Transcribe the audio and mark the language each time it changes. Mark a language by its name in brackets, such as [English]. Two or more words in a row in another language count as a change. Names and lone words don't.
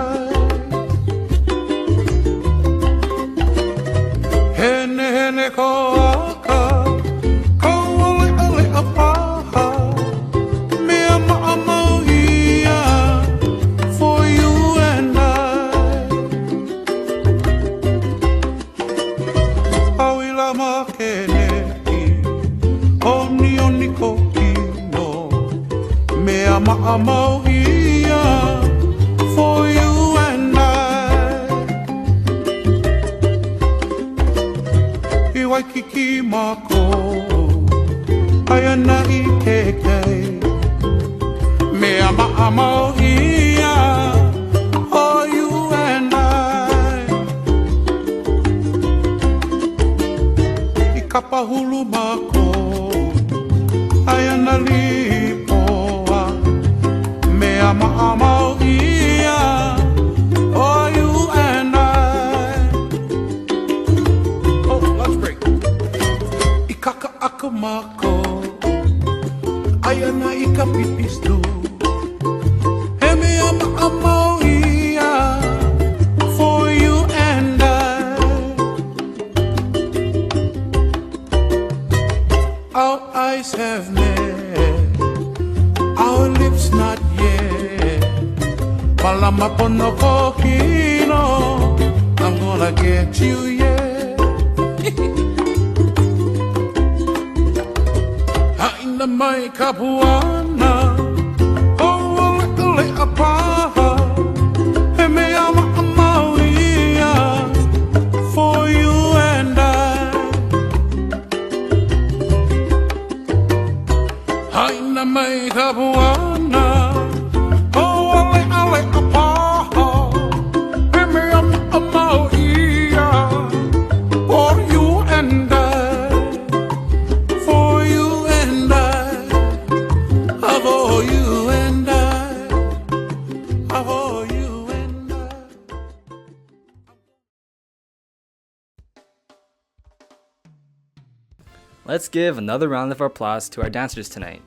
[Hawaiian] Hene hene Kou'aka, ko le'a le'a paha, mea ma'a Maohi [English] for you and I. [Hawaiian] Lama kene'i, oni oni kokino, mea ma'a Maohi [English] for you and I. [Hawaiian] I Waikiki mako, ayana I kekei, mea ma'a Maohi [English] for you and I. [Hawaiian] Kapahulu mako, ayana lipoa, mea ma'a Maohi [English] for you and I. Oh, lunch break. [Hawaiian] Ikaka aka mako, ayana ika pipistu, he mea ma'a Maohi [English] for you and I. Our eyes have met, our lips not yet. [Hawaiian] Malama pono kokino, [English] I'm gonna get you, yeah. [Hawaiian] Haina mai kapuana, oh le'a paha, he mea ma'a Maohi [English] for you and I. [Hawaiian] Haina mai kapuana, oh ale apaha, he mea ma'a Maohi [English] for you and I, for you and I, for you and I, for you and I. Let's give another round of applause to our dancers tonight.